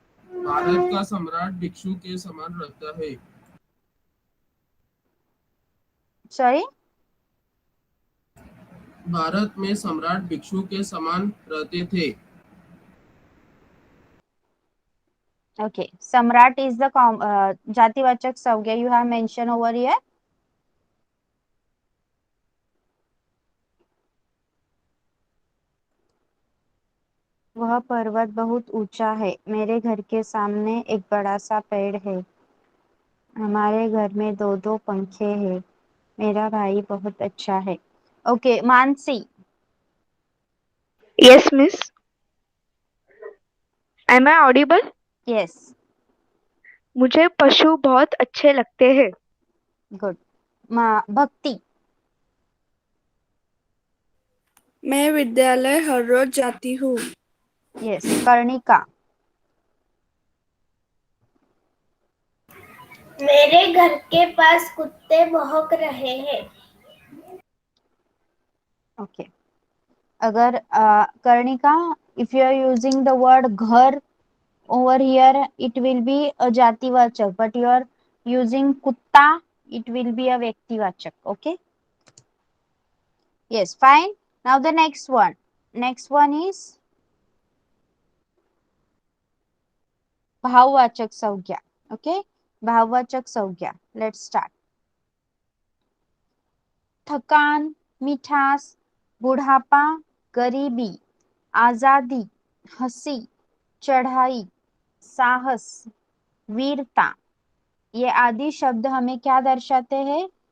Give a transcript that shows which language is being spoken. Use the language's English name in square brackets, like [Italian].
[Hindi] भारत का सम्राट भिक्षु के समान रहता है। [English] sorry, [Hindi] भारत में सम्राट भिक्षु के समान रहते थे। [English] Okay, samrat is the jativachak sangya you have mentioned over here. [Hindi] वह पर्वत बहुत ऊंचा है। मेरे घर के सामने एक बड़ा सा पेड़ है। हमारे घर में दो दो पंखे हैं। मेरा भाई बहुत अच्छा है। Okay, Mansi. [English] Yes, miss. Am I audible? Yes, [Hindi] मुझे पशु बहुत अच्छे लगते हैं। [English] Good. Bhakti. [Hindi] मैं विद्यालय हर रोज जाती हूँ। [English] Yes, Karnika. [Hindi] मेरे घर के पास कुत्ते भौंक रहे हैं। [English] Okay, अगर Karnika, if you are using the word ghar over here, it will be a jativachak, but you are using kutta, it will be a vyaktivachak. Okay, yes, fine. Now the next one is bhavvachak sangya. Okay, bhavvachak sangya. Let's start. [Hindi] थकान, मिठास, बुढ़ापा, गरीबी, आजादी, हंसी, चढ़ाई, साहस, वीरता, ये आदि शब्द हमें क्या दर्शाते हैं?